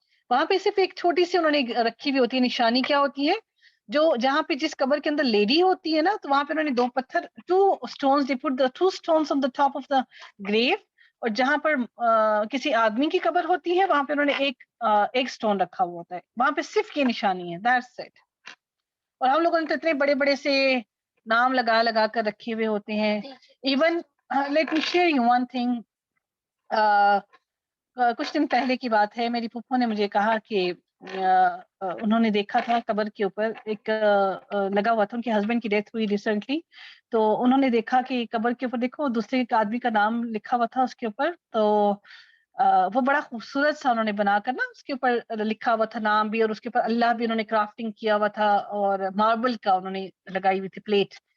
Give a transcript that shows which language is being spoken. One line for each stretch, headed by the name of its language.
Urdu: وہاں پہ صرف ایک چھوٹی سی انہوں نے رکھی ہوئی ہوتی ہے نشانی. کیا ہوتی ہے؟ جو جہاں پہ جس قبر کے اندر لیڈی ہوتی ہے نا، تو وہاں پہ انہوں نے 2 پتھر
English: 2 stones they put the 2 stones on the top of the grave،
Urdu: اور جہاں پر کسی آدمی کی قبر ہوتی ہے وہاں پہ انہوں نے ایک سٹون رکھا ہوا ہوتا ہے. وہاں پہ صرف یہ نشانی ہے،
English: that's it.
Urdu: اور ہم لوگوں نے تو اتنے بڑے بڑے سے نام لگا لگا کر رکھے ہوئے ہوتے ہیں.
English: Even let me share you one thing.
Urdu: کچھ دن پہلے کی بات ہے، میری پھپھو نے مجھے کہا کہ انہوں نے دیکھا تھا قبر کے اوپر ایک لگا ہوا تھا، ان کے ہسبینڈ کی ڈیتھ ہوئی ریسنٹلی، تو انہوں نے دیکھا کہ قبر کے اوپر دیکھو دوسرے ایک آدمی کا نام لکھا ہوا تھا اس کے اوپر. تو وہ بڑا خوبصورت سا انہوں نے بنا کر نا اس کے اوپر لکھا ہوا تھا نام بھی، اور اس کے اوپر اللہ بھی انہوں نے کرافٹنگ کیا ہوا تھا، اور ماربل کا انہوں نے لگائی ہوئی تھی پلیٹ.